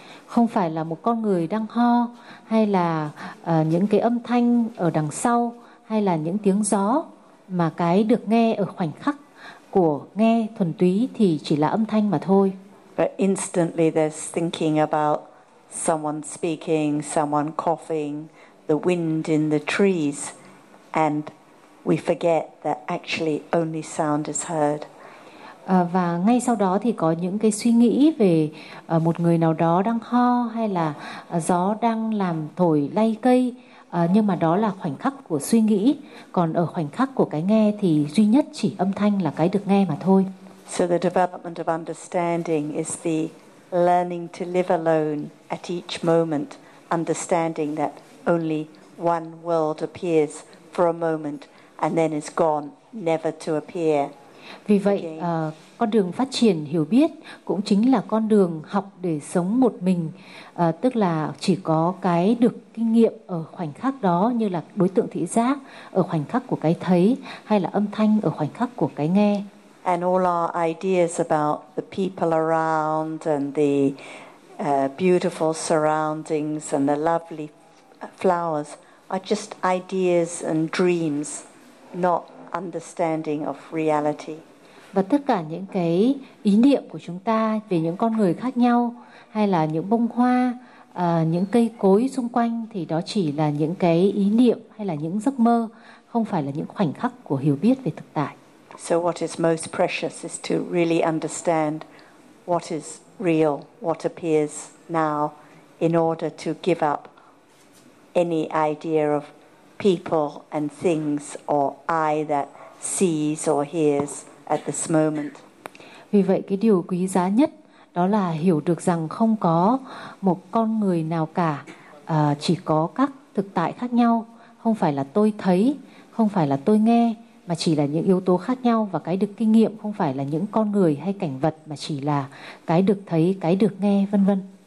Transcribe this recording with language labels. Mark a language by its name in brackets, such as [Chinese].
[Vietnamese] Không phải là một con người đang ho, hay là những cái âm thanh ở đằng sau, hay là những tiếng gió, mà cái được nghe ở khoảnh khắc của nghe thuần túy thì chỉ là âm thanh mà thôi. [English] But instantly there's thinking about someone speaking, someone coughing, the wind in the trees, and we forget that actually only sound is heard. [Vietnamese] Và ngay sau đó thì có những cái suy nghĩ về một người nào đó đang ho, hay là gió đang làm thổi lay cây, nhưng mà đó là khoảnh khắc của suy nghĩ, còn ở khoảnh khắc của cái nghe thì duy nhất chỉ âm thanh là cái được nghe mà thôi. [English] So the development of understanding is the learning to live alone at each moment, understanding that only one world appears for a moment and then is gone, never to appear. [Vietnamese] Vì vậy, con đường phát triển hiểu biết cũng chính là con đường học để sống một mình, tức là chỉ có cái được kinh nghiệm ở khoảnh khắc đó, như là đối tượng thị giác ở khoảnh khắc của cái thấy, hay là âm thanh ở khoảnh khắc của cái nghe. [English] And all our ideas about the people around and the beautiful surroundings and the lovely flowers are just ideas and dreams, not understanding of reality. [Vietnamese] Và tất cả những cái ý niệm của chúng ta về những con người khác nhau, hay là những bông hoa, những cây cối xung quanh, thì đó chỉ là những cái ý niệm hay là những giấc mơ, không phải là những khoảnh khắc của hiểu biết về thực tại. [English] So what is most precious is to really understand what is real, what appears now, in order to give up any idea of people and things or I that sees or hears at this moment. [Vietnamese] Vì vậy cái điều quý giá nhất đó là hiểu được rằng không có một con người nào cả, chỉ có các thực tại khác nhau, không phải là tôi thấy, không phải là tôi nghe, mà chỉ là những yếu tố khác nhau, và cái được kinh nghiệm không phải là những con người hay cảnh vật, mà chỉ là cái được thấy, cái được nghe, vân vân.